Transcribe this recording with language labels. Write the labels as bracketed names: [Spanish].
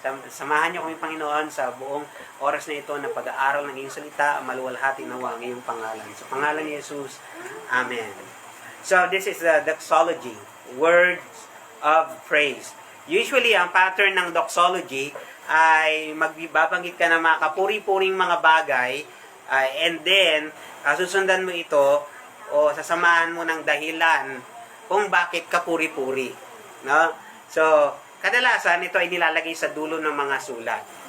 [Filipino] Samahan niyo kami, Panginoon, sa buong oras na ito na pag-aaral ng iyong salita, maluwalhati nawa ang iyong pangalan. Sa pangalan ni Jesus, Amen. [English] So, this is the doxology, words of praise. [Filipino] Usually, ang pattern ng doxology ay magbabanggit ka ng mga kapuri-puring mga bagay, [English] and then, [Filipino] susundan mo ito, o sasamahan mo ng dahilan kung bakit kapuri-puri. No? So, kadalasan, ito ay nilalagay sa dulo ng mga sulat.